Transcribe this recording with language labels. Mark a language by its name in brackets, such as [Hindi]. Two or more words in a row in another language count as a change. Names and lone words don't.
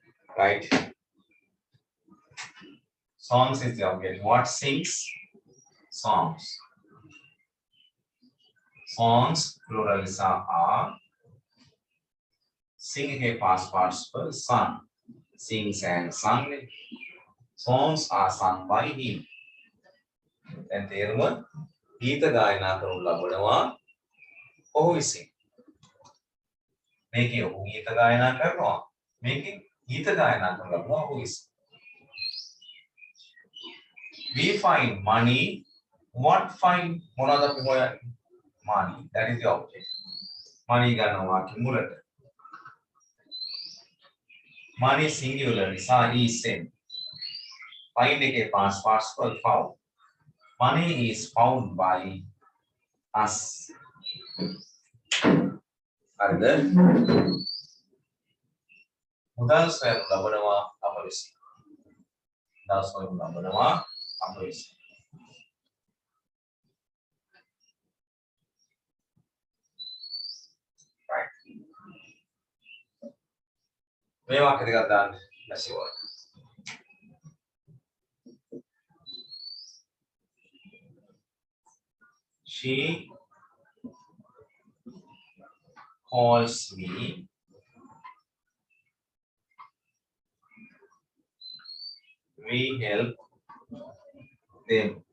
[English] right? Songs is the object. What sings? Songs. Songs plural is are. Sing है past participle sung. Sings and sung. Songs are sung by him. [Sinhala] දැන් තේරුම ගීත ගායනා කරනු ලබනවා ඔහු විසින්. මේකේ ඔහු ගීත ගායනා කරනවා. මේකේ ගීත ගායනා කරනු ලබනවා ඔහු විසින්. [English] We find money. What find [Sinhala] මොනවද අපි හොයන්නේ? [English] Money. That is the object. [Sinhala] Money ගන්නවා මුලට. [English] Money singular නිසා is same. Find එකේ past participle found. Money is found by us. [Sinhala] හරිද? මුදල් සොයනු ලබනවා අප විසින්. මුදල් සොයනු ලබනවා අප විසින්. [English] Right. [Sinhala] මේ වාක්‍ය දෙකක් දාන්න [English] passive word. She calls me. We help them.